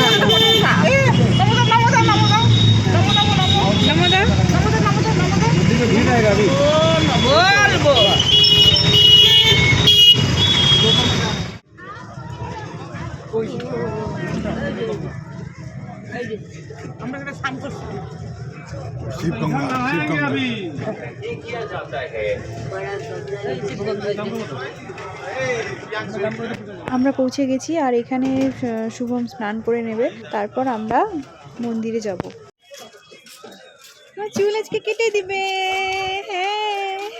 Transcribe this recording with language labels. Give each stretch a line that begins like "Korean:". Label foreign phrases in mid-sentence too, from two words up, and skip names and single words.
Bangla: বলবো আমরা একটা সাম করছি। शिव गंगा शिव गंगा আমরা পৌঁছে গেছি, আর এখানে শুভম স্নান করে নেবে, তারপর আমরা মন্দিরে যাব। চুল আজকে কেটে দিবে, হ্যাঁ।